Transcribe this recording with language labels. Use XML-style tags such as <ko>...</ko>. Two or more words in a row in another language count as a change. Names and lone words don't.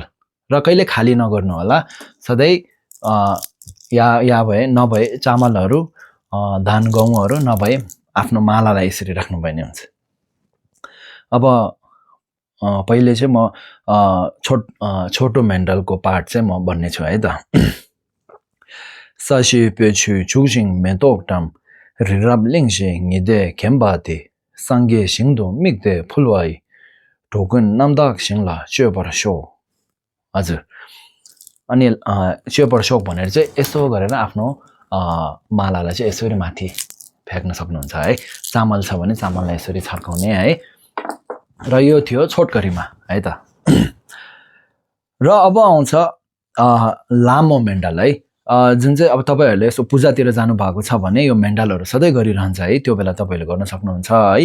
<ne>र कहिले खाली नगर्नु होला, सधैँ या भए नभए चामलहरू, धान गहुँहरू नभए आफ्नो मालालाई यसरी राख्नुपर्ने हुन्छ। अब पहिले चाहिँ म छोटो मेन्डलको पाठ चाहिँ म भन्ने छु है त।</ne> <bo>ས་གཞི་སྤོས་ཆུས་བྱུགས་ཤིང་མེ་ཏོག་བཀྲམ། རི་རབ་གླིང་བཞི་ཉི་ཟླས་བརྒྱན་པ་འདི། སངས་རྒྱས་ཞིང་དུ་དམིགས་ཏེ་ཕུལ་བ་ཡིས། འགྲོ་ཀུན་རྣམ་དག་ཞིང་ལ་སྤྱོད་པར་ཤོག.</bo> <ne>हजुर, अनि</ne> <bo>སྤྱོད་པར་ཤོག</bo> <ne>भनेर चाहिँ यसो गरेर आफ्नो मालालाई चाहिँ यसरी माथि फ्याक्न सक्नुहुन्छ है। चामल छ भने चामललाई यसरी छर्काउने है। र यो थियो छोटकरीमा है त। र अब आउँछ लामो मेन्डल है, जुन चाहिँ अब तपाईहरुले यसो पूजातिर जानु भएको छ भने यो मेन्डलहरु सधैँ गरिरहन्छ है, त्यो बेला तपाईहरुले गर्न सक्नुहुन्छ है।</ne>